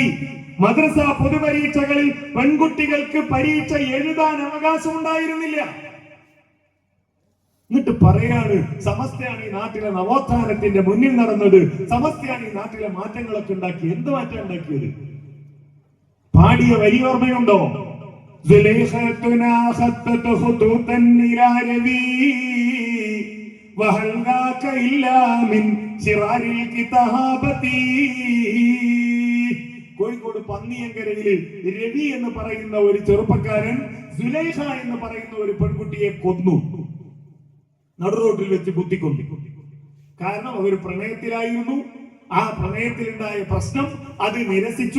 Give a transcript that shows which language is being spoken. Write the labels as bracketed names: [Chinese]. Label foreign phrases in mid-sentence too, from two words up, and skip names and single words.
[Malayalam] മദ്രസ പൊതുപരീക്ഷകളിൽ പെൺകുട്ടികൾക്ക് പരീക്ഷ എഴുതാൻ അവകാശം ഉണ്ടായിരുന്നില്ല. എന്നിട്ട് പറയാണ് സമസ്തയാണ് ഈ നാട്ടിലെ നവോത്ഥാനത്തിന്റെ മുന്നിൽ നടന്നത്, സമസ്തയാണ് ഈ നാട്ടിലെ മാറ്റങ്ങളൊക്കെ ഉണ്ടാക്കി. എന്ത് മാറ്റം ഉണ്ടാക്കിയത്? പാടിയ വരി ഓർമ്മയുണ്ടോ? [Arabic] زليختنا خطت خطوطا إلى ربي وهل ذاك إلا من شرار الكتابة. [Malayalam] കോഴിക്കോട് പന്നിയങ്കരയിൽ രവി എന്ന് പറയുന്ന ഒരു ചെറുപ്പക്കാരൻ സുലൈഖ എന്ന് പറയുന്ന ഒരു പെൺകുട്ടിയെ കൊന്നു, നടുറോട്ടിൽ വെച്ച് കുത്തിക്കൊന്നു. കാരണം അവർ പ്രണയത്തിലായിരുന്നു. ആ പ്രണയത്തിലുണ്ടായ പ്രശ്നം അത് നിരസിച്ചു.